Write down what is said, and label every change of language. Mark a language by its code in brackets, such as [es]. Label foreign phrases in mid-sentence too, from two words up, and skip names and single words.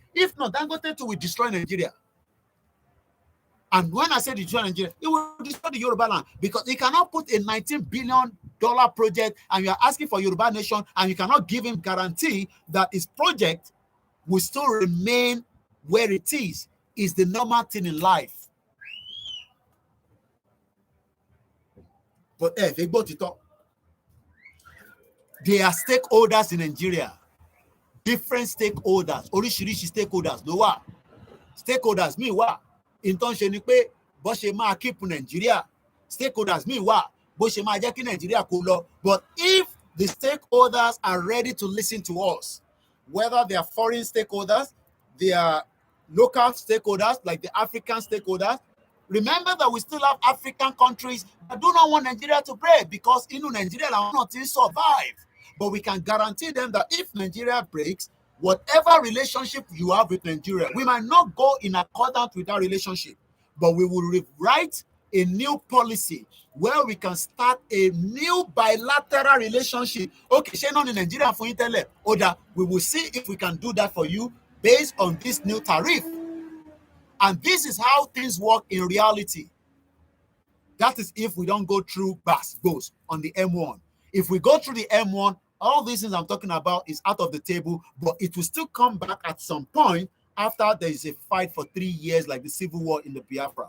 [en] If not, Dangote too will destroy Nigeria. And when I say destroy Nigeria, it will destroy the Yoruba land, because he cannot put a $19 billion project and you are asking for Yoruba nation and you cannot give him guarantee that his project will still remain where it is the normal thing in life. But they are stakeholders in Nigeria. Different stakeholders, [yo] oríṣiríṣi stakeholders ló wà. stakeholders míì wà ìtàn ṣe ni pé bó ṣe máa keep Nigeria, stakeholders míì wà bó ṣe máa jẹ́ kí Nigeria kó lọ. [en] But if the stakeholders are ready to listen to us, whether they are foreign stakeholders, they are local stakeholders like the African stakeholders, remember that we still have African countries that do not want Nigeria to break because Nigeria will not survive. But we can guarantee them that if Nigeria breaks, whatever relationship you have with Nigeria, we might not go in accordance with that relationship, but we will rewrite a new policy where we can start a new bilateral relationship. [yo] Okay, ṣé náà ní Nigeria fún yín tẹ́lẹ̀? [en] Oda, we will see if we can do that for you based on this new tariff. And this is how things work in reality. That is if we don't go through BAS on the M1. If we go through the M1, all these things I'm talking about is out of the table, but it will still come back at some point after there is a fight for 3 years like the civil war in the Biafra.